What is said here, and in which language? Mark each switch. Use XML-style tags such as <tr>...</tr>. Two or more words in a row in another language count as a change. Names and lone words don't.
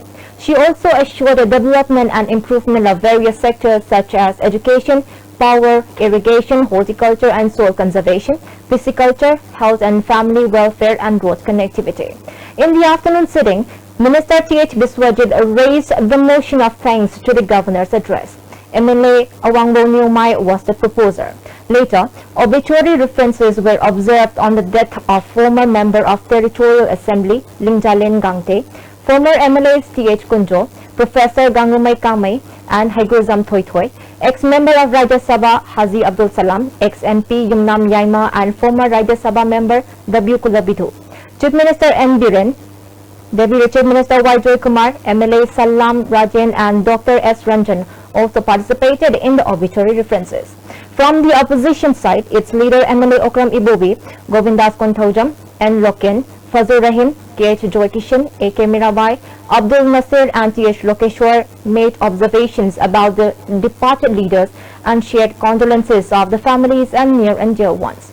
<en>She also assured the development and improvement of various sectors such as education, power, irrigation, horticulture and soil conservation, pisciculture, health and family welfare and road connectivity. In the afternoon sitting, Minister T.H. Biswajit raised the motion of thanks to the governor's address. MLA Awangbo Nyumai was the proposer. Later, obituary references were observed on the death of former member of Territorial Assembly Lingjalen Gangte, former MLAs T.H. Kunjo, Professor Gangumai Kamai and Haiguzam Thoithoi, ex-member of Rajya Sabha Haji Abdul Salam, ex-MP Yumnam Yaima and former Rajya Sabha member W. Kulabidhu. Chief Minister N. Biren, Deputy Chief Minister Y. Joy Kumar, MLA Salam Rajan and Dr. S. Ranjan also participated in the obituary references. From the opposition side, its leader MLA Okram Ibobi, Govindas Konthaujam, N. Loken, Fazul Rahim, K.H. Joy Kishan, A.K. Mirabai, Abdul Nasir and T.H. Lokeshwar made observations about the departed leaders and shared condolences of the families and near and dear ones.</en>